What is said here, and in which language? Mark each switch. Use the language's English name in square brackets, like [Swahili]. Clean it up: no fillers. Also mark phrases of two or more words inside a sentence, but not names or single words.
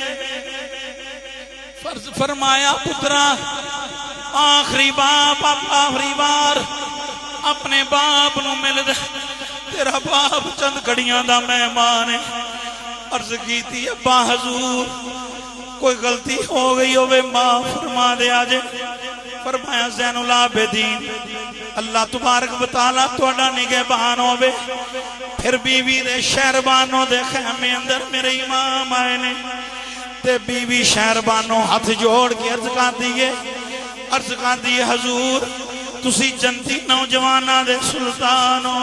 [Punjabi] فرمایا پترا آخری بار اپنے باپ نوں مل دے، تیرا باپ چند گھڑیاں دا مہمان ہے. عرض کی ابا حضور کوئی غلطی ہو گئی ہووے معاف فرما دیا جے. فرمایا زین العابدین اللہ [Arabic] تبارك و تعالى [Punjabi] تہاڈا نگہبان ہووے. پھر بیوی دے شہربانو دے خیمے اندر میرے امام آئے نے تے بیوی شہربانو ہاتھ جوڑ کے عرض کر دی ہے حضور تسی جنتی نوجواناں دے سلطان ہو.